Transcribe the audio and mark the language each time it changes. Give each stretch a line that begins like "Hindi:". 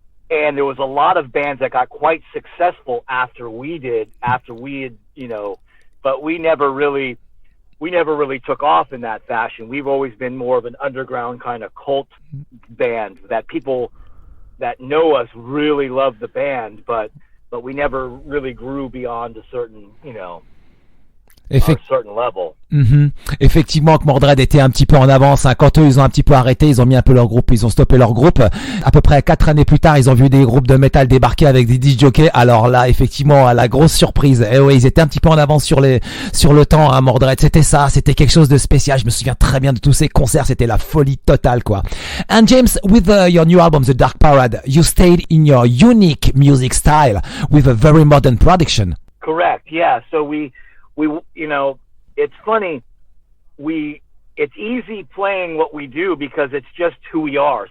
English: And there was a lot of bands that got quite successful after we had, you know, but we never really took off in that fashion. We've always been more of an underground kind of cult band that people that know us really love the band, but we never really grew beyond a certain, you know, a certain level.
French: Effectivement, que Mordred était un petit peu en avance. Hein. Quand eux, ils ont un petit peu arrêté, ils ont mis un peu leur groupe, ils ont stoppé leur groupe. À peu près 4 années plus tard, ils ont vu des groupes de métal débarquer avec des disc jockeys. Alors là, effectivement, la grosse surprise. Et ouais, ils étaient un petit peu en avance sur le temps, hein, Mordred. C'était ça, c'était quelque chose de spécial. Je me souviens très bien de tous ces concerts. C'était la folie totale, quoi.
English: And James, with your new album, The Dark Parade, you stayed in your unique music style with a very modern production. Correct. Yeah. So we, you know, it's funny. It's easy playing what we do because it's just who we are.